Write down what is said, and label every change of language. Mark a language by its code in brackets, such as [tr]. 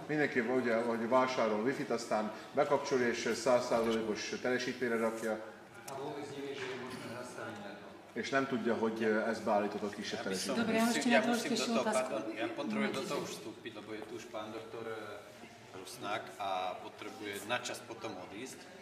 [hu] Mindenki hogy vásárol Wi-Fit, aztán bekapcsolja és 100%-os teljesítményre rakja. [sk] A vôbec nevie, že je možné nastaviť na to. [hu] És nem tudja, hogy ez beállított a kisebb teljesítmény. [sk] Dobre, ja ešte na to ešte otázku. Ja potrebujem do toho vstúpiť, lebo je tu už pán doktor Rusnák a potrebuje načas potom odísť.